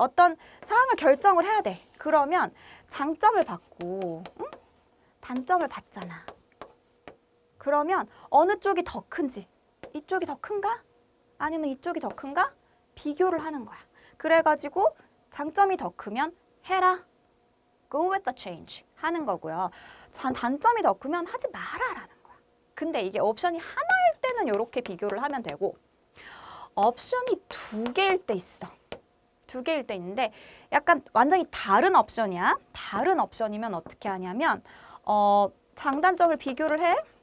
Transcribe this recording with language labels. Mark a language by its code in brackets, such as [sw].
[ko] 어떤 상황을 결정을 해야 돼. 그러면 장점을 받고 단점을 받잖아. 그러면 어느 쪽이 더 큰지, 이쪽이 더 큰가? 아니면 이쪽이 더 큰가? 비교를 하는 거야. 그래가지고 장점이 더 크면 해라. [en] Go with the change [ko] 하는 거고요. 단점이 더 크면 하지 마라라는 거야. 근데 이게 옵션이 하나일 때는 이렇게 비교를 하면 되고 옵션이 두 개일 때 있어. 두 개일 때 있는데 약간 완전히 다른 옵션이야. 다른 옵션이면 어떻게 하냐면 장단점을 비교를 해.